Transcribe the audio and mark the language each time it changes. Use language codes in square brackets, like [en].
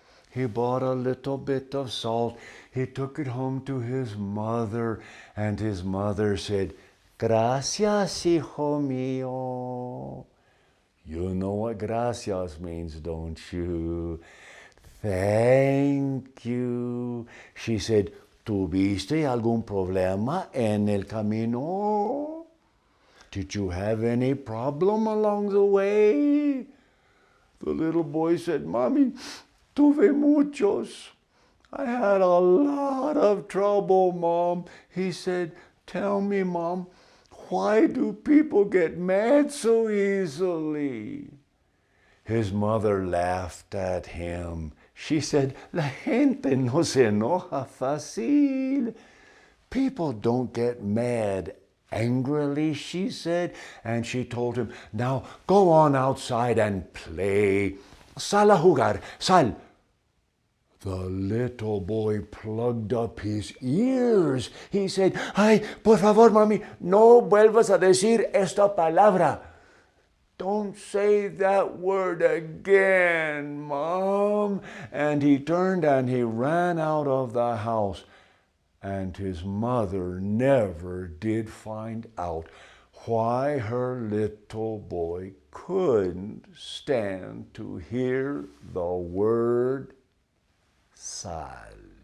[en] He bought a little bit of salt. He took it home to his mother, and his mother said, [es] gracias, hijo mío. [en] You know what gracias means, don't you? Thank you. She said, [es] ¿tuviste algún problema en el camino? [en] Did you have any problem along the way? The little boy said, Mommy, [es] tuve muchos. [en] I had a lot of trouble, Mom. He said, tell me, Mom, why do people get mad so easily? His mother laughed at him. She said, [es] la gente no se enoja fácil. [en] People don't get mad angrily, she said. And she told him, now go on outside and play. [es] Sal a jugar, sal. [en] The little boy plugged up his ears. He said, [es] ay, por favor, mami, no vuelvas a decir esta palabra. [en] Don't say that word again, Mom. And he turned and he ran out of the house. And his mother never did find out why her little boy couldn't stand to hear the word silence.